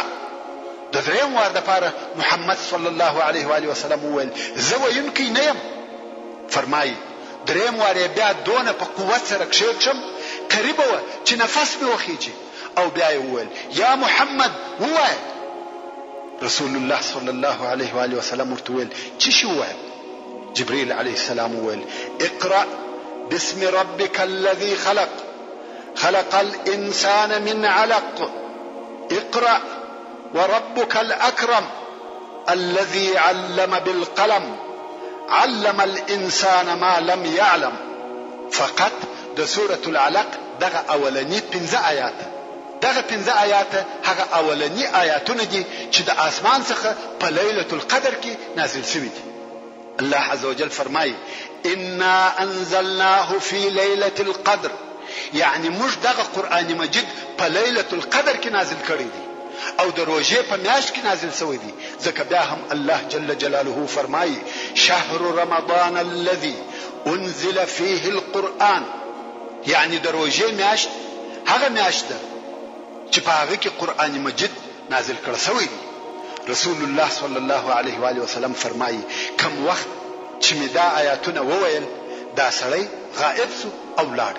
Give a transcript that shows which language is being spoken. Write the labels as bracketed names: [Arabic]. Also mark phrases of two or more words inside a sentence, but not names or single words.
[Pashto] د درېیم وار دپاره محمد [Arabic] صلی الله علیه و آله وسلم [Pashto] وویل زه ویونکی نه یم. فرمایي درېیم وار یې بیا دونه په قوت سره کښېږم قریبه وه چې نفس مې وخیجي او بیا یې وویل یا محمد ووایه. رسول الله [Arabic] صلی الله علیه و آله وسلم [Pashto] ورته وویل څه شي ووایم؟ [Arabic] جبريل عليه السلام وویل اقرأ باسم ربك الذي خلق خلق الإنسان من علق اقرأ وربك الأكرم الذي علم بالقلم علم الإنسان ما لم يعلم. [Pashto] فقط د [Arabic] سورة العلق [Pashto] دغه اولنی 15 آیات دغه 15 آیات هغه اولنی آیاتونه دي چې د اسمان څخه په [Arabic] ليلة القدر [Pashto] کې نازل شوي دي. الله [Arabic] عز وجل [Pashto] فرمایي [Arabic] انا انزلناه في ليلة القدر، [Pashto] يعني موږ دغه قرآن مجید په [Arabic] ليلة القدر [Pashto] کې نازل کړی دی او د روژې په میاشت کې نازل شوی دی. ځکه بیا هم الله [Arabic] جل جلاله [Pashto] فرمایي [Arabic] شهر رمضان الذي انزل فيه القرآن، [Pashto] يعني د روژې میاشت هغه میاشت ده چې په هغه کې قرآن مجید نازل کړی شوی دی. رسول الله [Arabic] صلی الله علیه و آله وسلم [Pashto] فرمایي کم وخت چې می دا آیاتونه وویل دا سړی غائب سو او لاړ.